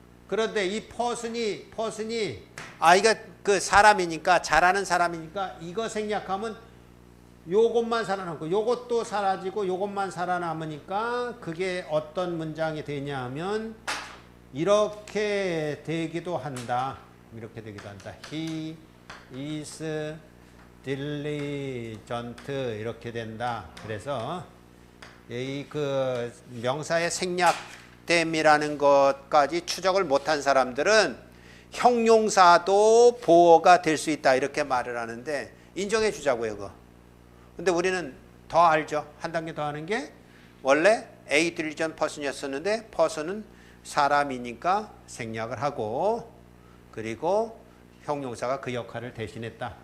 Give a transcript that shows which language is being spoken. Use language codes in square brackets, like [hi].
[ko] 그런데 이 person이 이가 그 사람이니까 잘하는 사람이니까 이거 생략하면 요것만 살아남고 요것도 사라지고 요것만 살아남으니까 그게 어떤 문장이 되냐 하면 이렇게 되기도 한다. 이렇게 되기도 한다. [en] He is diligent [ko] 이렇게 된다. 그래서 이 그 명사의 생략됨이라는 것까지 추적을 못한 사람들은 형용사도 보어가 될 수 있다 이렇게 말을 하는데 인정해 주자고요. 그거. 근데 우리는 더 알죠. 한 단계 더 하는 게 원래 A diligent person이었었는데 person은 사람이니까 생략을 하고 그리고 형용사가 그 역할을 대신했다.